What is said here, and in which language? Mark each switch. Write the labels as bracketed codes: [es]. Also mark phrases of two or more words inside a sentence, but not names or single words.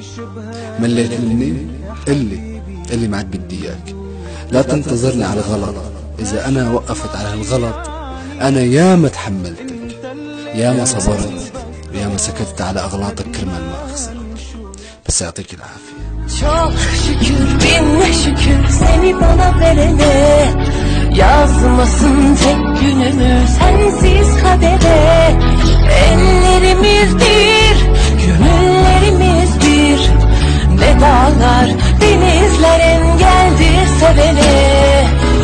[ar] مليت مني اللي ما عاد بدي إياك. لا تنتظرني على غلط، إذا أنا وقفت على هالغلط أنا ياما تحملتك، ياما صبرت، وياما سكتت على أغلاطك كرمال ما أخسرك. بس يعطيك العافية. [tr] Çok şükür bin şükür seni bana verene, yazmasın tek günümü sensiz kadere. Ellerimiz bir, gönüllerimiz bir, ne dağlar denizler engeldir sevene.